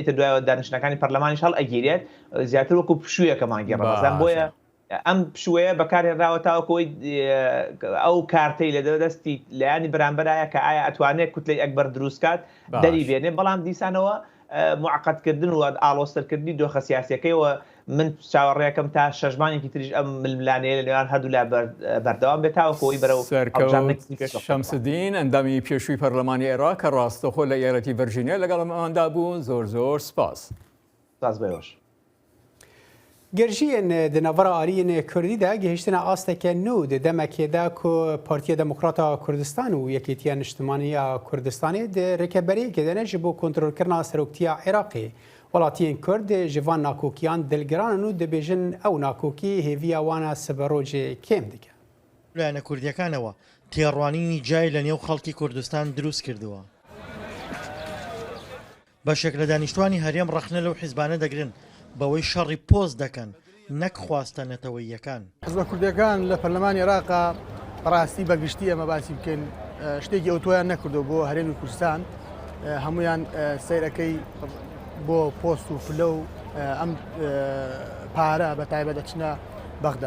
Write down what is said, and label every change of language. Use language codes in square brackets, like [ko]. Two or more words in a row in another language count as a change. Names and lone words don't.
[ckb] ئیتر دوایەوە دانیشتنەکانی پەرلەمانیش هەڵ ئەگیرێت زیاتر وەکو پشوویەکە مانگی ڕەمەزان بۆیە ئەم پشوەیە بەکارهێنراوە تاوەکەوەی ئەو کارتەی لە دەستی لایانی بەرامبەرایە کە ئایا ئەتوانێت کوتلەی ئەکبەر دروستکات دەری بێنێ بەڵام دیسانەوە معقدکردن و ئالۆستەرکردنی دۆخە سیاسیەکەیەوە من چاوەڕێەکەم تا شەژمانێکی تریش ئەم ململانەیە لەوان هەردوو لا بەردەوام بێت تاوەکەوەی بەرەو شەمسدین ئەندامی پێشووی پەرلەمانی عێراق کە ڕاستەخۆ لە ئێرەتی ڤەرجینیا لەگەڵ ئەماندا بوو زۆر سپاس. بەوەش. [ku] گەرژیên di navara aliyên Kurdî de gihîştina asteke nû di demekê de ku Partiya Demokrata Kurdistan û Yekîtiya Niştimaniya Kurdistanê di rêkeberiyekê de ne ji bo kontrolkirina seroktiya Iraqê welatiyên Kurd ji van nakokiyan dilgiranin û dibêjin ew nakokî hêviya wan a siberojê kêm dike. [ckb] لایەنە کوردیەکانەوە تێڕوانینی جای لە نێو خەڵکی کوردستان دروست کردووە. بەشێک لە دانیشتوانی هەرێم ڕەخنە لەو حیزبانە دەگرن بەوەی شەڕی پۆست دەکەن نەک خواستە نەتەوەییەکان. حیزبە کوردیەکان لە پەرلەمانی عێراقا ڕاستی بەگشتی ئەمە باسی بکەین شتێکی ئەوتۆیان نەکردو بۆ هەرێمی کوردستان هەمویان سەیرەکەی بۆ پۆست و فلە و ئەم پارە بە تایبەت دەچنە بەغداد.